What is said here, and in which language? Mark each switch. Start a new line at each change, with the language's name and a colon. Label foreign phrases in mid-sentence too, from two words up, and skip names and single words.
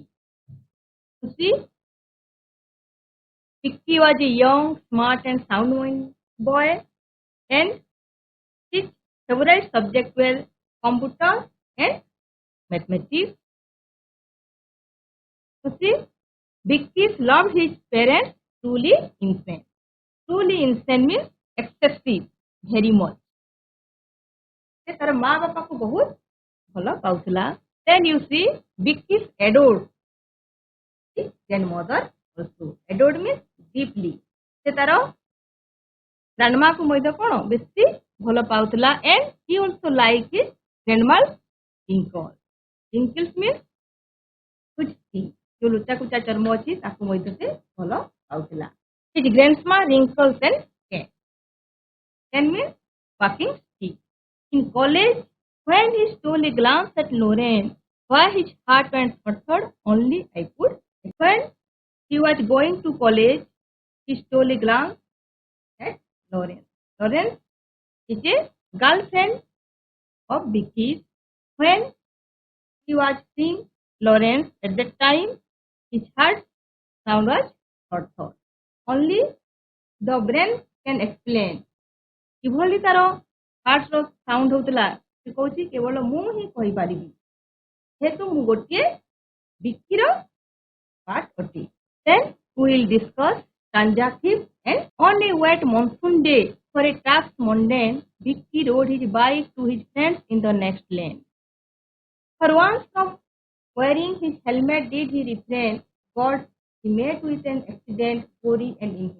English: You see, Vicky was a young, smart and sound boy, and his favorite subjects were computer and mathematics. You see, Vicky loved his parents truly insane. Truly insane means excessive, very much.
Odia: ସେ ତାର ମା ବାପାକୁ ବହୁତ ଭଲ ପାଉଥିଲା.
English: Then you see, Vicky adored his grandmother also. Adored means deeply.
Odia: ସେ ତାର grandmaକୁ ମଧ୍ୟ କଣ ବେଶୀ ଭଲ ପାଉଥିଲା.
English: And he also liked his grandma's wrinkles. Wrinkles means
Hindi: कुछ थी जो लुचा कुचा
Odia: ଚର୍ମ ଅଛି ତାକୁ ମଧ୍ୟ ସେ ଭଲ ପାଉଥିଲା.
English: His grandma wrinkles and cane. Cane means walking stick. In college, when he stole a glance at Lauren, why his heart went thud, only I could. When he was going to college, he stole a glance at Lauren. Lauren is a girlfriend of Vicky's. When he was seeing Lauren at that time, his heart sound was thud. Only the brain can explain.
Odia: କିଭଳି ତାର ହାର୍ଟର ସାଉଣ୍ଡ ହଉଥିଲା ସେ କହୁଛି କେବଳ ମୁଁ ହିଁ କହିପାରିବି ଯେହେତୁ ମୁଁ ଗୋଟିଏ ବିକିର ପାର୍ଟ ଅଟେ.
English: Then we will discuss stanza 5 and on a wet monsoon day for a task mundane, Vicky rode his bike to his friends in the next lane. For once from wearing his helmet did he refrain, but he met with an accident, gory and inhuman.